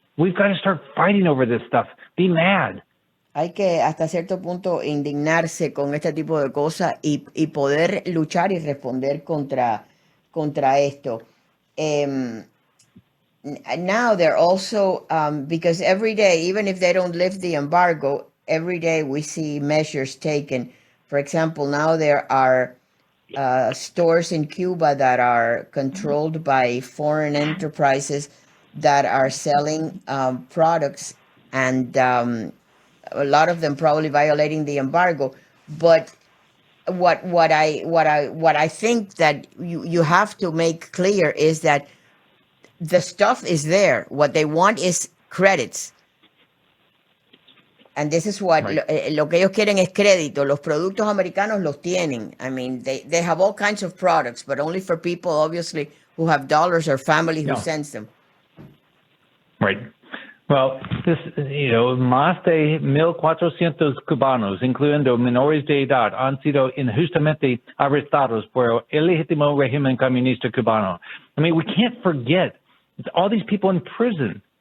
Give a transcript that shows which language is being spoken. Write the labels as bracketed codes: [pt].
[en] We've got to start fighting over this stuff. Be mad. [es] Hay que hasta cierto punto indignarse con este tipo de cosas y poder luchar y responder contra esto. [en] Now they're also, because every day, even if they don't lift the embargo, every day we see measures taken. For example, now there are stores in Cuba that are controlled by foreign enterprises that are selling products, and a lot of them probably violating the embargo. But what I think that you have to make clear is that the stuff is there. What they want is credits. And this is what Right. [es] Lo que ellos quieren es crédito. Los productos americanos los tienen. [en] I mean, they have all kinds of products, but only for people, obviously, who have dollars or family who sends them. Right. [es] Well, más de 1,400 cubanos, incluyendo menores de edad, han sido injustamente arrestados por el ilegítimo régimen comunista cubano. [en] I mean, we can't forget all these people in prison.